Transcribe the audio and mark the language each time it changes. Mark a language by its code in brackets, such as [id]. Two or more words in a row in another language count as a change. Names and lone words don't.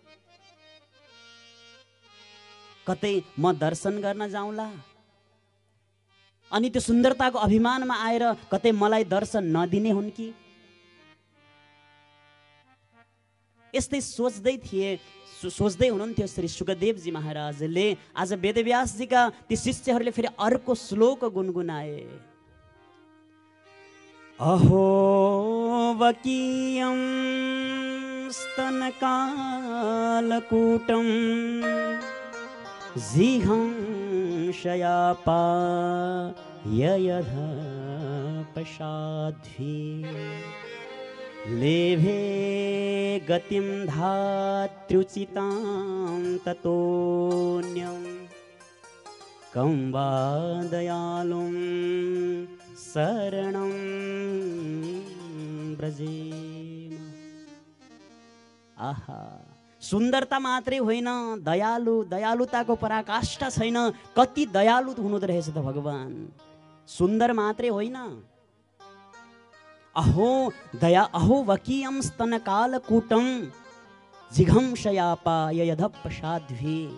[ne] कतै म दर्शन गर्न जाउँला अनि त्यो सुन्दरताको अभिमानमा आएर कतै मलाई दर्शन नदिने हुन् कि? यस्तै सोच्दै थिए। सोच्दै हुनुहुन्थ्यो श्री सुखदेवजी महाराजले। आज वेदव्यासजीका ती शिष्यहरूले फेरि अर्को श्लोक गुनगुनाए। [sa] अहो वकीयं स्तनकालकूटं जिघंशयापाययधपशाध्वी लेभे गतिं धात्र्युचितां ततोऽन्यं कं वा दयालुं शरणं ब्रजेम। [ne] आहा, सुन्दरता मात्रै होइन, दयालुताको पराकाष्ठा छैन। कति दयालु हुनुहुँदो रहेछ त भगवान। सुन्दर मात्रै होइन, [sa] अहो वकीयं स्तनकालकूटं जिघंशयापाययधपशाध्वी।